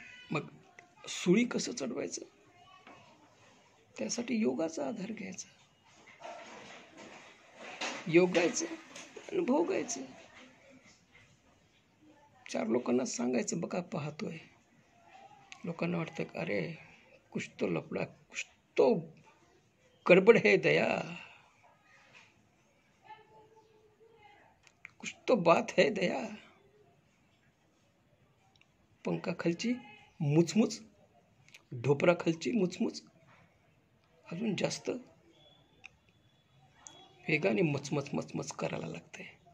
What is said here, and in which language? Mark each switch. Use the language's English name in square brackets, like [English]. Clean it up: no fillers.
[Marathi] मग सुळी कसं चढवायचं? त्यासाठी योगाचा आधार घ्यायचा, योगायचं आणि भोगायचं. चार लोकांना सांगायचं, बघा पाहतोय. लोकांना वाटतं की अरे [Hindi] कुछ तो लफड़ा, कुछ तो गडबड है दया, कुछ तो बात है दया. [Marathi] पंखा खालची मुचमुच, ढोपरा खालची मुचमुच, अजून जास्त वेगाने मचमच मचमच करायला लागते.